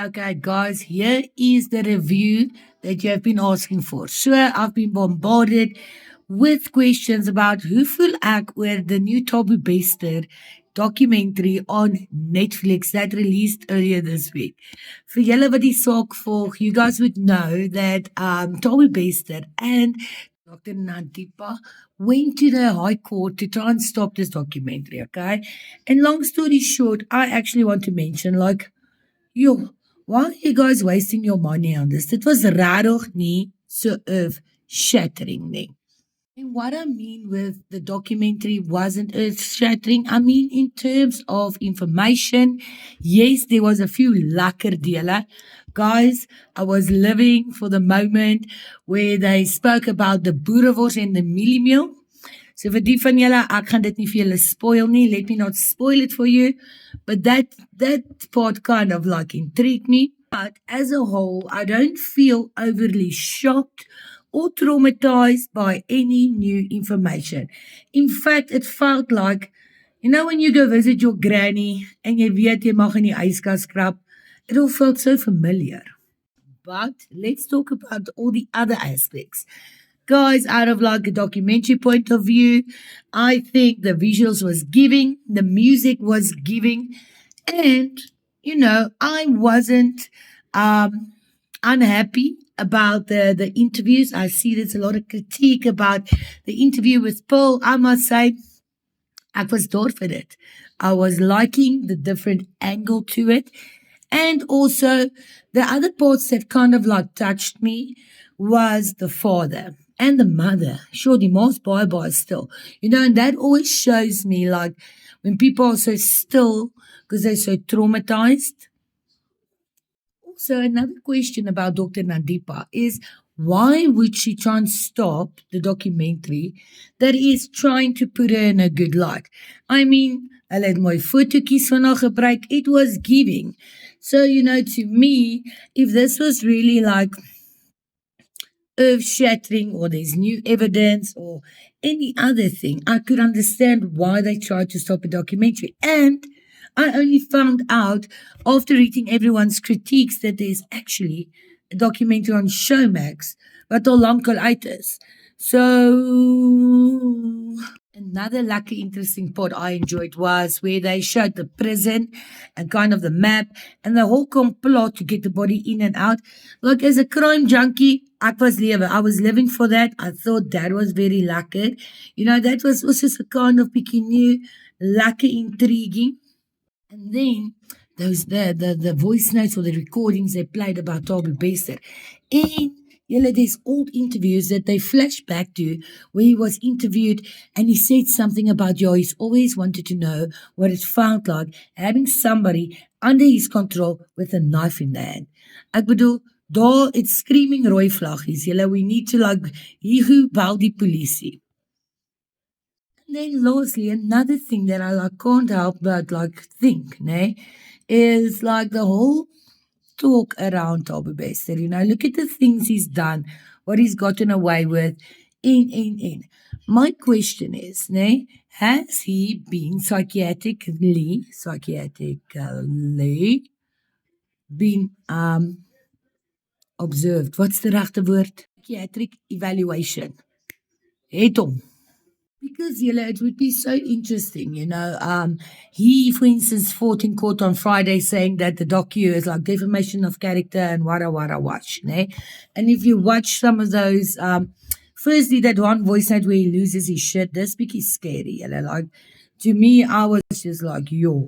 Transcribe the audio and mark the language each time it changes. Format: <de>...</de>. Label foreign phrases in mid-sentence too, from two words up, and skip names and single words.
<en>Okay, guys, here is the review that you have been asking for. Sure, I've been bombarded with questions about who will act with the new Toby Bester documentary on Netflix that released earlier this week.</en> <af>For julle wat die saak volg,</af> <en>you guys would know that Toby Bester and Dr. Nadipa went to the High Court to try and stop this documentary, okay? And long story short, I actually want to mention, like, yo, why are you guys wasting your money on this?</en> <af>Dit was rarig nie so</af> <en>earth shattering</en> <af>nie.</af> <en>And what I mean with the documentary wasn't earth shattering, I mean in terms of information, yes, there was a few</en> <af>lekker dele.</af> <en>Guys, I was living for the moment where they spoke about the boerewors and the mieliemeal.</en> <af>So vir die van julle, ek gaan dit nie vir julle spoil nie.</af> <en>Let me not spoil it for you. But that part kind of like intrigued me. But as a whole, I don't feel overly shocked or traumatized by any new information. In fact, it felt like, you know, when you go visit your granny and</en> <af>jy weet jy mag in die yskas krap,</af> <en>it all felt so familiar. But let's talk about all the other aspects. Guys, out of like a documentary point of view, I think the visuals was giving, the music was giving, and you know, I wasn't unhappy about the interviews. I see there's a lot of critique about the interview with Paul. I must say,</en> <af>ek was daar vir dit.</af> <en>I was liking the different angle to it. And also the other parts that kind of like touched me was the father and the mother. Sure,</en> <af>die ma's baie still.</af> <en>You know, and that always shows me like when people are so still because they're so traumatized. Also, another question about Dr. Nadipa is why would she try and stop the documentary that is trying to put her in a good light? I mean,</en> <af>hulle het mooi fotootjies van haar gebruik.</af> <en>It was giving. So, you know, to me, if this was really like earth-shattering or there's new evidence or any other thing, I could understand why they tried to stop a documentary. And I only found out after reading everyone's critiques that there's actually a documentary on Showmax</en> <af>wat al lank al uit is.</af> <en>So another lucky interesting part I enjoyed was where they showed the prison and kind of the map and the whole complot to get the body in and out. Like as a crime junkie,</en> <af>ek was lewe.</af> <en>I was living for that. I thought that was very lekker. You know, that was also a kind of bietjie new, lekker intriguing. And then those the voice notes or the recordings they played about Toby Bester. And there's old interviews that they flash back to where he was interviewed and he said something about he's always wanted to know what it felt like having somebody under his control with a knife in the hand.</en> <af>Ek bedoel, daar</af> <en>it's screaming</en> <af>rooi vlaggies.</af> <en>We need to like, who</en> <af>bel die polisie.</af> <en>And then lastly, another thing that I like can't help but like think, is like the whole talk around Toby Bester. You know, look at the things he's done, what he's gotten away with, in. My question is, has he been psychiatrically been observed? What's the</en> <af>regte woord?</af> <en>Psychiatric evaluation.</en> <af>Het hom.</af> <en>Because, it would be so interesting, he, for instance, fought in court on Friday saying that the docu is like defamation of character and wara watch, And if you watch some of those, firstly, that one voice note where he loses his shit, that's pretty scary, like, to me, I was just like, yo.</en>